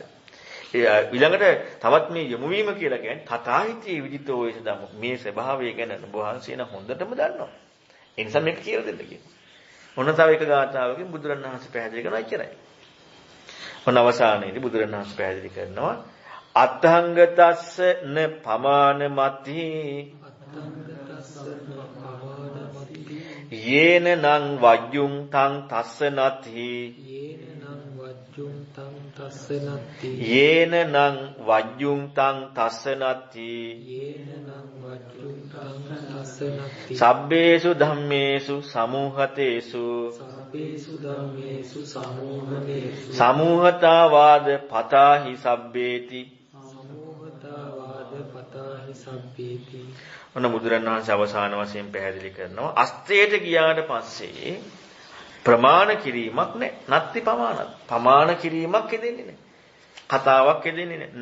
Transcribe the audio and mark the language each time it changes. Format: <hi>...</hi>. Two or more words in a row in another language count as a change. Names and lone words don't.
<si>ඊළඟට තවත් මේ යොමු වීම කියලා කියන්නේ</si> <pi>තථාහිතී විදිතෝ වේස ධම්ම.</pi> <si>මේ ස්වභාවය ගැන වහන්සේ නම් හොඳටම දන්නවා. ඒ නිසා මේක කියලා දෙන්න කියනවා. ඔන්න තව එක ගාථාවකින් බුදුරණවහන්සේ පැහැදිලි කරනවා ඉච්චරයි. ඔන්න අවසානයේදී බුදුරණවහන්සේ පැහැදිලි කරනවා</si> <pi>අත්ථංගතස්ස න පමානමති යේන නං වජ්ජුං තං තස්ස නති යේන නං වජ්ජුං තං තස්ස නති සබ්බේසු ධම්මේසු සමූහතේසු සමූහතා වාද පතාහි සබ්බේති.</pi> <si>ඔන්න බුදුරණවහන්සේ අවසාන වශයෙන් පැහැදිලි කරනවා අස්ත්‍රයට ගියාට පස්සේ ප්‍රමාණ කිරීමක් නැහැ.</si> <pi>නත්ති පමාණත්.</pi> <si>ප්‍රමාණ කිරීමක් එදෙන්නේ නැහැ. කතාවක් එදෙන්නේ නැහැ.</si>